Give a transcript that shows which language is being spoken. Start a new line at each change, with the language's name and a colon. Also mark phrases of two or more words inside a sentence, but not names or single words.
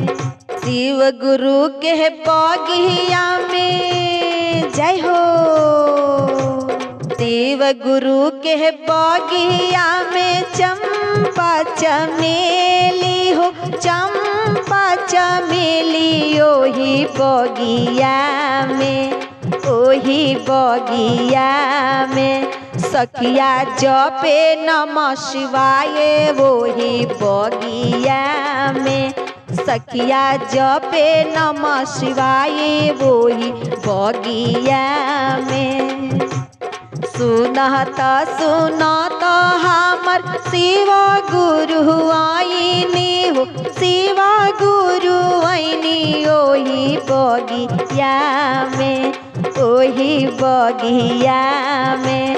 Bhojpuri: शिव गुरु के बगिया में जय हो, शिव गुरु के बगिया में चंपा चमेली हो, चंपा चमेली ओही बगिया में, ओही बगिया में। सखिया जपे
Sanskrit: नमः शिवाय
Bhojpuri: वही बगिया में, सखिया जपे
Sanskrit: नमः शिवाय
Bhojpuri: वही बगिया में। सुनत सुनत हमर शिव गुरु आईनी हो, शिव गुरु आईनी ओही बगिया में, ओही बगिया में।